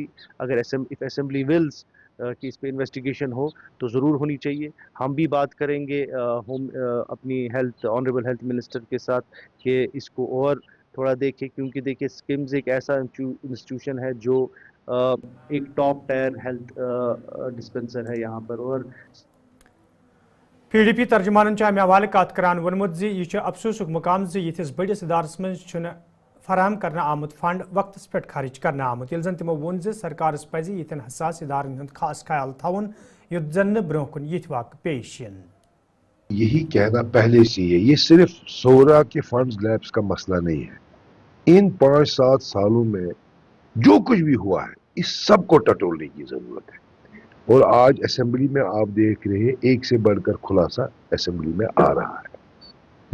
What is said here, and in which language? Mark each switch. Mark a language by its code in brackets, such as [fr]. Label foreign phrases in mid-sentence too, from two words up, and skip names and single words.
[ur] اگر اسمبلی ولز کہ اس پہ انویسٹیگیشن ہو تو ضرور ہونی چاہیے۔ ہم بھی بات کریں گے اپنی [en] honourable health minister [ur] کے ساتھ کہ اس کو اور تھوڑا دیکھیں، کیونکہ دیکھیں سکمز ایک ایسا انسٹیٹیوشن ہے جو ایک [en] top tier health dispenser [ur] ہے یہاں پر۔ اور [ks] پی ڈی پی ترجمان امہ حوالہ کت کران وونمت یہ افسوسک مقام یتھس بڑس ادارس مز فراہم کرنا آمت فنڈ وقتس پہ خرچ کرنا آمت، یل زن تمو وون سرکارس پزِ یتھن حساس ادارن ہند خاص خیال تھون یت زن برہ کن یتھ واقع پیش ین۔ [ur] یہی کہنا پہلے سے ہے، یہ صرف سورا کے فنڈز لیبس کا مسئلہ نہیں ہے۔ ان 5-7 سالوں میں جو کچھ بھی ہوا ہے اس سب کو ٹٹولنے کی ضرورت ہے، اور آج اسمبلی میں آپ دیکھ رہے ہیں ایک سے بڑھ کر خلاصہ اسمبلی میں آ رہا ہے۔